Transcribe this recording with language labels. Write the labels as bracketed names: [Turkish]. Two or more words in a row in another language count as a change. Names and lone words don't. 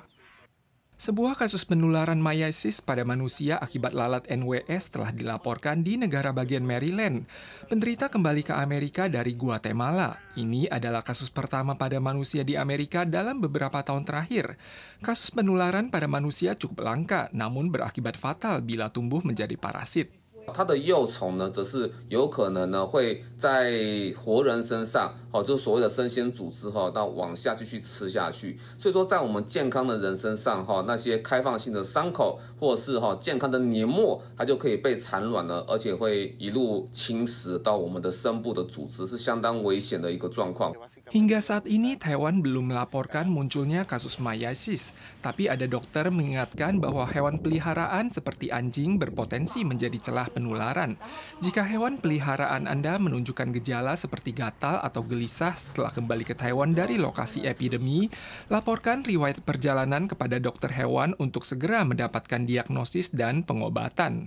[Indonesian] Sebuah kasus penularan Mayasis pada manusia akibat lalat NWS telah dilaporkan di negara bagian Maryland. Penderita kembali ke Amerika dari Guatemala. Ini adalah kasus pertama pada manusia di Amerika dalam beberapa tahun terakhir. Kasus penularan pada manusia cukup langka, namun berakibat fatal bila tumbuh menjadi parasit. [Chinese] 它的幼虫呢，则是有可能呢会在活人身上，就是所谓的生鲜组织到往下继续吃下去。所以说，在我们健康的人身上，那些开放性的伤口或者是健康的黏膜，它就可以被产卵了，而且会一路侵蚀到我们的深部的组织，是相当危险的一个状况。 [Indonesian] Hingga saat ini, Taiwan belum melaporkan munculnya kasus Mayasis. Tapi ada dokter mengingatkan bahwa hewan peliharaan seperti anjing berpotensi menjadi celah penularan. Jika hewan peliharaan Anda menunjukkan gejala seperti gatal atau gelisah setelah kembali ke Taiwan dari lokasi epidemi, laporkan riwayat perjalanan kepada dokter hewan untuk segera mendapatkan diagnosis dan pengobatan.